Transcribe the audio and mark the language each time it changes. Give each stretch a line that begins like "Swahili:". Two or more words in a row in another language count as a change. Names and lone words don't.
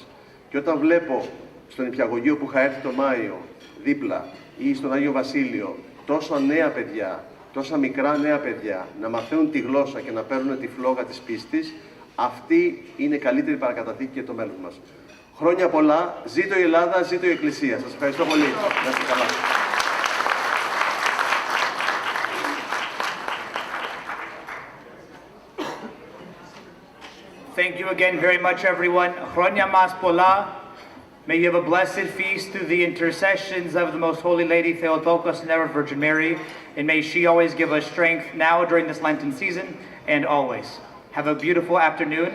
Greek: Και όταν βλέπω στον νηπιαγωγείο που είχα έρθει το Μάιο δίπλα ή στον Άγιο Βασίλειο τόσα νέα παιδιά, τόσα μικρά νέα παιδιά να μαθαίνουν τη γλώσσα και να παίρνουν τη φλόγα της πίστης, αυτή είναι η καλύτερη παρακαταθήκη για το μέλλον μας. Χρόνια πολλά, ζήτω η Ελλάδα, ζήτω η Εκκλησία. Σας ευχαριστώ πολύ. Να είστε καλά.
English: Thank you again very much, everyone.
Greek: Χρόνια μας πολλά.
English: May you have a blessed feast through the intercessions of the Most Holy Lady Theotokos and ever Virgin Mary, and may she always give us strength now during this Lenten season and always. Have a beautiful afternoon.